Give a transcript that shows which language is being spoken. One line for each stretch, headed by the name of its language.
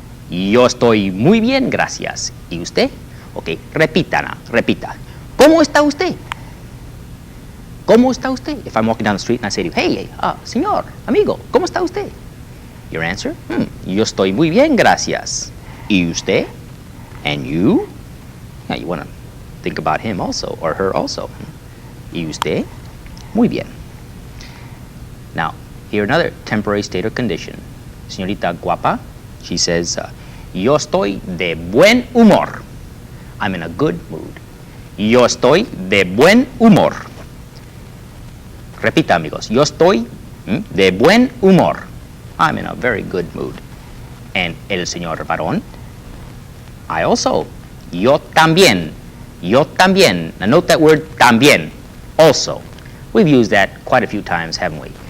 Spanish: Yo estoy muy bien, gracias. ¿Y usted? Ok, repita. ¿Cómo está usted? ¿Cómo está usted?
English: If I'm walking down the street and I say to you, hey,
Spanish: señor, amigo, ¿cómo está usted?
English: Your answer,
Spanish: yo estoy muy bien, gracias. ¿Y usted?
English: And you? Now you want to think about him also, or her also.
Spanish: ¿Y usted? Muy bien.
English: Now, here another temporary state or condition. Señorita guapa, she says,
Spanish: yo estoy de buen humor.
English: I'm in a good mood.
Spanish: Yo estoy de buen humor. Repita, amigos. Yo estoy de buen humor.
English: I'm in a very good mood. And el señor varón, I also.
Spanish: Yo también. Yo también.
English: Now note that word
Spanish: también.
English: Also. We've used that quite a few times, haven't we?